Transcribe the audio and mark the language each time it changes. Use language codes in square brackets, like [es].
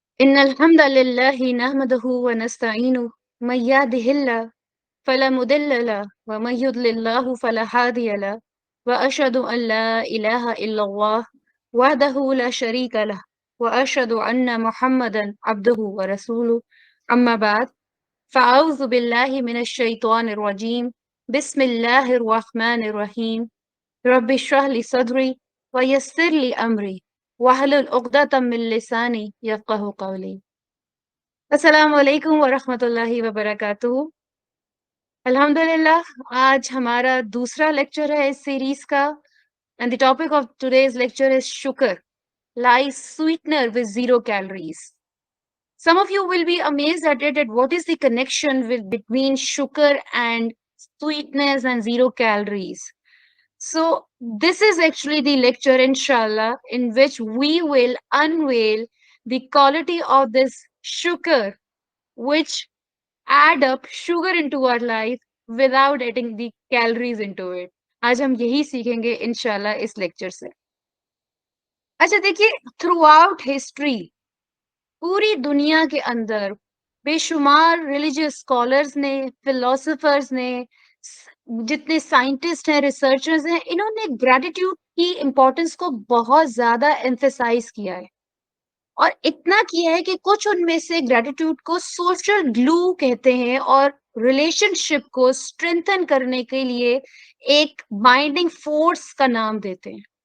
[ar] إن الحمد لله نحمده ونستعينه من يهده الله فلا مضل له ومن يضلل الله فلا هادي له وأشهد أن لا إله إلا الله وحده لا شريك له وأشهد أن محمدا عبده ورسوله أما بعد فأعوذ بالله من الشيطان الرجيم بسم الله الرحمن الرحيم رب اشرح لي صدري ويسر لي أمري واحلل عقدة من لساني يفقه قولي. السلام علیکم ورحمۃ اللہ وبرکاتہ. [ur] الحمدللہ آج ہمارا دوسرا لیکچر ہے اس سیریز کا [en] End the topic of today's lecture is sugarless sweetener with zero calories. Some of you will be amazed at it at what is the connection between sugar and sweetness and zero calories. So this is actually the lecture inshallah in which we will unveil the quality of this sugar which add up sugar into our life without adding the calories into it. [ur] آج ہم یہی سیکھیں گے انشاءاللہ اس lecture سے. اچھا دیکھیے through out history پوری دنیا کے اندر بے شمار ریلیجیس اسکالرز نے فلاسفرز نے جتنے سائنٹسٹ ہیں ریسرچرز ہیں انہوں نے گریٹیٹیوڈ کی امپورٹنس کو بہت زیادہ ایمفیسائز کیا ہے اور اتنا کیا ہے کہ کچھ ان میں سے گریٹیٹیوڈ کو سوشل گلو کہتے ہیں اور ریلیشن شپ کو اسٹرینتھن کرنے کے لیے ایک بائنڈنگ فورس کا نام دیتے ہیں.